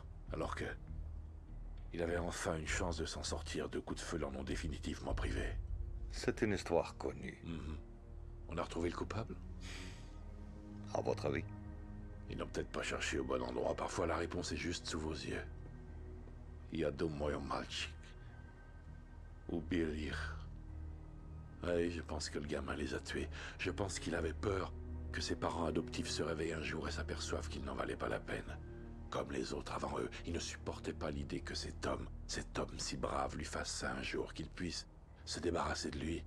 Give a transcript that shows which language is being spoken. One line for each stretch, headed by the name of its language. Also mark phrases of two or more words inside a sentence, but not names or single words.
French: Alors que... il avait enfin une chance de s'en sortir. 2 coups de feu l'en ont définitivement privé. C'est une histoire connue. On a retrouvé le coupable? À votre avis? Ils n'ont peut-être pas cherché au bon endroit. Parfois, la réponse est juste sous vos yeux.
Russian: Я думаю, мальчик. Убил их.
French: Oui, je pense que le gamin les a tués. Je pense qu'il avait peur que ses parents adoptifs se réveillent un jour et s'aperçoivent qu'il n'en valait pas la peine. Comme les autres avant eux, il ne supportait pas l'idée que cet homme si brave, lui fasse ça un jour, qu'il puisse se débarrasser de lui.